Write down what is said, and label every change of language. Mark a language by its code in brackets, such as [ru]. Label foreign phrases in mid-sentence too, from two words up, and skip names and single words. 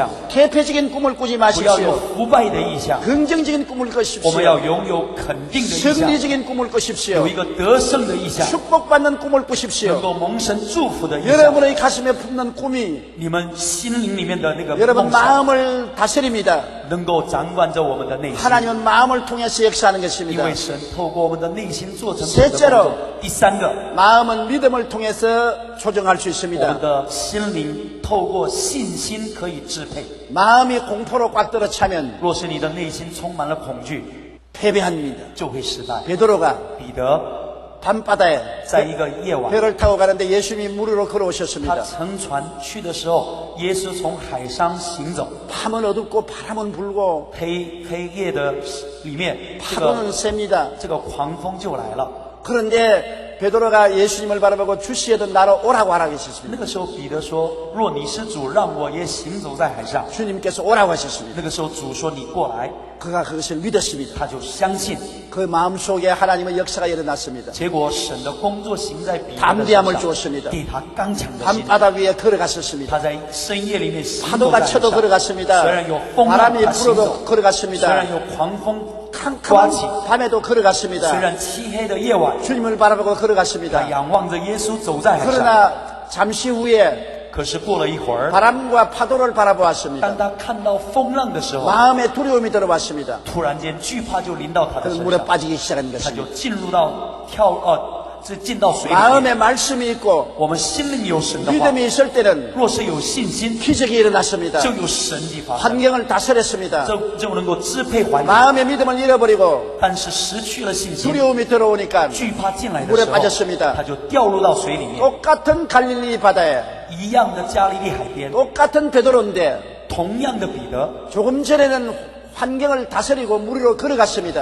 [ko] 퇴폐적인 꿈을 꾸지 [zh] 不要有 [ko] 마십시오. [zh] 腐败的意向。 [ko] 긍정적인 꿈을 [zh] 我们要 [ko] 꾸십시오. [zh] 拥有肯定的意向， [ko] 승리적인 꿈을 꾸십시오. [zh] 有一个得胜的意向， [ko] 축복받는 꿈을 [zh] 能 [ko] 꾸십시오. [zh] 够蒙神祝福的意向。 [ko] 여러분의 가슴에 품는 꿈이 [zh] 你们心灵里面的那个 [ko] 여러분 [zh] 梦想， [ko] 마음을 다스립니다. [zh] 能够掌管着我们的内心。 [ko] 하나님은 마음을 통해서 역사하는 [zh] 因 [ko] 것입니다. [zh] 为神透过我们的内心做成神的工 [ko] 셋째로 [zh] 作。第三个， [ko] 마음은 믿음을 통해서 조정할 수 [zh] 我们 [ko] 있습니다. [zh] 的心灵透过信心可以支配。 [ko] 마음이 공포로 꽉 들어 차면 [zh] 若是你的内心充满了恐惧， [ko] 패배합니다. [zh] 就会失败。 [ko] 베드로가 [zh] 彼得 [ko] 밤바다에 [zh] 在一个夜晚， [ko] 배를 타고 가는데 예수님이 물 위로 [zh] 他 [ko] 걸어오셨습니다. [zh] 乘船去的时候，耶稣从海上行走， [ko] 밤은 어둡고 바람은 불고 [zh] 黑夜的里面， [ko] 파도는 셉니다. [zh] 这个狂风就来了。 [ko] 그런데 베드로가 예수님을 바라보고 주시에도 나로 오라고 하라고 하셨습니다. [zh] 那个时候，彼得说：“若你是主，让我也行走在海上。 [ko] 주님께서 오라고 하셨습니다. ” [zh] 那个时候，主说：“你过来。 [ko] 그가 그것을 믿었습니다. ” [zh] 他就相信。 [ko] 그 마음속에 하나님의 역사가 일어났습니다. [zh] 结果，神的工作行在彼得的 [ko] 담대함을 [zh] 身上， [ko] 주었습니다. [zh] 给他刚强的心。 [ko] 밤바다 위에 걸어갔었습니다. [zh] 他在深夜里面行走 [ko] 파도가 [zh] 在海 [ko] 쳐도 [zh] 上， [ko] 걸어갔습니다. [zh] 虽然有风浪， [ko] 바람이 [zh] 他行 [ko] 불어도 [zh] 走；虽 [ko] 걸어갔습니다. [zh] 然有狂风刮起， [ko] 캄캄한 밤에도 [zh] 虽 [ko] 걸어갔습니다. [zh] 然漆黑的夜晚， [ko] 주님을 바라보고 [zh] 他 [ko] 걸어갔습니다. [zh] 仰望着耶稣走在海上。 [ko] 그러나 잠시 후에 [zh] 可是过了一会儿， [ko] 바람과 파도를 바라보았습니다. [zh] 当他看到风浪的时候， [ko] 마음에 두려움이 들어왔습니다. [zh] 突然间惧怕就临到他的 [ko] 그 [zh] 身 [ko] 물에 [zh] 上， [ko] 빠지기 시작한 [zh] 他就 [ko] 것입니다. [zh] 进入到进到水里面。 [ko] 마음에 말씀이 있고 [zh] 我们心灵有神的话， [ko] 믿음이 있을 때는 [zh] 若是有信心， [ko] 기적이 일어났습니다. [zh] 就有神迹发生， [ko] 환경을 다스렸습니다. [zh] 就能够支配环境。 [ko] 마음의 믿음을 잃어버리고 [zh] 但是失去了信心， [ko] 두려움이 들어오니까 [zh] 惧怕进来的 [ko] 물에 [zh] 时候， [ko] 빠졌습니다. [zh] 他就掉入到水里面。 [ko] 똑같은 갈릴리 바다에 [zh] 一样的加利利海边， [ko] 똑같은 베드로인데 [zh] 同样的彼得， [ko] 조금 전에는 환경을 다스리고 물 위로 걸어갔습니다.